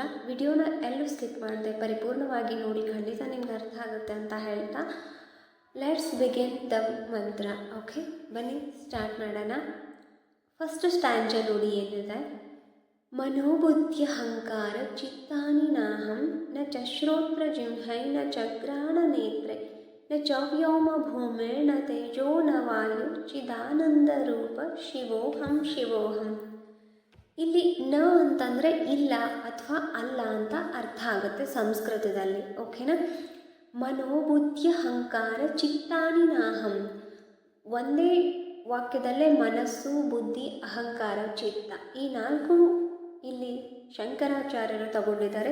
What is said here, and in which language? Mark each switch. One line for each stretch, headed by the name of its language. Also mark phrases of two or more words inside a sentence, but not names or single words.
Kannada: ವಿಡಿಯೋನ ಎಲ್ಲೂ ಸ್ಕಿಪ್ ಮಾಡದೆ ಪರಿಪೂರ್ಣವಾಗಿ ನೋಡಿ, ಖಂಡಿತ ನಿಮ್ಗೆ ಅರ್ಥ ಆಗುತ್ತೆ ಅಂತ ಹೇಳ್ತಾ
English: let's begin the mantra.
Kannada: ಓಕೆ, ಬನ್ನಿ ಸ್ಟಾರ್ಟ್ ಮಾಡೋಣ.
English: first stanza
Kannada: ನೋಡಿ ಏನಿದೆ.
Sanskrit: ಮನೋಬುದ್ಧ್ಯಹಂಕಾರ ಚಿತ್ತಾನಿ ನಾಹಂ ನ ಚ ಶ್ರೋತ್ರ ಜಿಂಹೈ ನ ಚ ಗ್ರಾಣ ನೇತ್ರೆ ನ ಚ ವ್ಯೋಮ ಭೂಮೇ ನ ತೇಜೋ ನ ವಾಯು ಚಿದಾನಂದ ರೂಪ ಶಿವೋಹಂ.
Kannada: ಇಲ್ಲಿ ನ ಅಂತಂದರೆ ಇಲ್ಲ ಅಥವಾ ಅಲ್ಲ ಅಂತ ಅರ್ಥ ಆಗುತ್ತೆ ಸಂಸ್ಕೃತದಲ್ಲಿ. ಓಕೆನಾ.
Sanskrit: ಮನೋಬುದ್ಧ್ಯಹಂಕಾರ ಚಿತ್ತಾನಿ ನಾಹಂ,
Kannada: ಒಂದೇ ವಾಕ್ಯದಲ್ಲೇ ಮನಸ್ಸು, ಬುದ್ಧಿ, ಅಹಂಕಾರ, ಚಿತ್ತ, ಈ ನಾಲ್ಕು ಇಲ್ಲಿ ಶಂಕರಾಚಾರ್ಯರು ತಗೊಂಡಿದ್ದಾರೆ.